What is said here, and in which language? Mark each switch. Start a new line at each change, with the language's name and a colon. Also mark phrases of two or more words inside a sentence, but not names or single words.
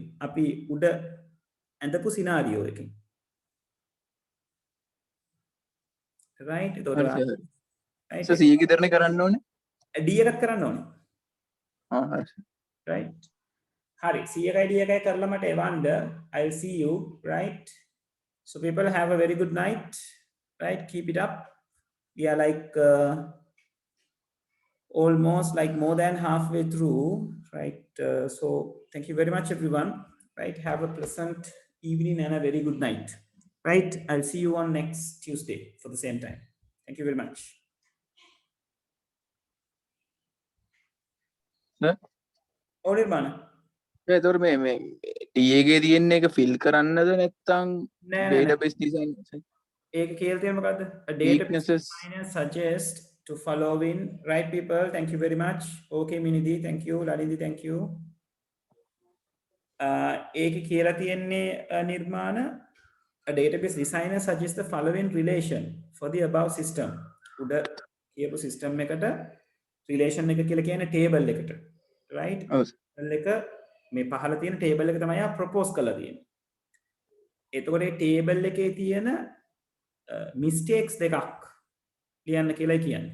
Sinhala: අපි උඩ ඇඳපු සිනාරියෝ එකෙන්. right? හරි සර්. right? සර් C එකේ විතරනේ කරන්න ඕනේ. D එකක් කරන්න ඕනේ. හරි. right? Hari, CID එකයි කරලා මට එවන්න.
English: I'll see you, right? So people have a very good night, right? Keep it up. We are like almost like more than halfway through, right? So thank you very much, everyone. Right? Have a pleasant evening and a very good night. Right? I'll see you on next Tuesday for the same time. Thank you very much. Oh, Nirmana.
Sinhala: එතකොට මේ TA එකේ තියෙන එක fill කරන්නද නැත්නම් නෑ.
English: database design
Sinhala: ඒක කියලා තියෙන මොකද්ද?
English: A database weaknesses designer suggest to following, right people? Thank you very much. Okay, Minidi, thank you. Lalindi, thank you.
Sinhala: ඒක කියලා තියෙන්නේ නිර්මාණ
English: a database designer suggests the following relation for the above system.
Sinhala: උඩ කියපු system එකට relation එක කියලා කියන්නේ table එකට. Right? table එක මේ පහළ තියෙන table එක තමයි propose කරලා තියෙන්නේ. එතකොට මේ table එකේ තියෙන mistakes දෙකක් ලියන්න කියලා කියන්නේ.